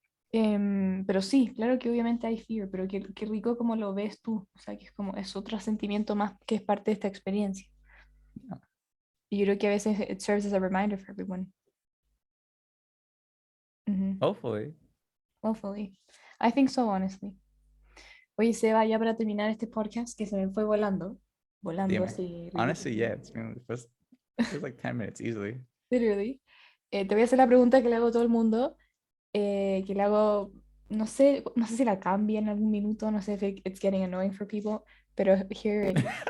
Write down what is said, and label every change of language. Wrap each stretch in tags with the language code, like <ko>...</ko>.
<es>Pero sí, claro que obviamente hay</es> <en>fear,</en> <es>pero qué rico como lo ves tú, o sea, que es otro sentimiento más que es parte de esta experiencia.</es> <en>Yeah.</en> <es>Y yo creo que a veces</es> <en>it serves as a reminder for everyone. Hopefully. Hopefully. I think so, honestly.</en> <es>Oye, Seba, ya para terminar este podcast, que se me fue volando Dime. así.</es> <en>Honestly, yeah, it was like 10 minutes easily. Literally.</en> <es>Te voy a hacer la pregunta que le hago a todo el mundo, que le hago, no sé si la cambia en algún minuto, no sé</es> <en>if it's getting annoying for people,</en> <es>pero</es> <en>here it is.</en>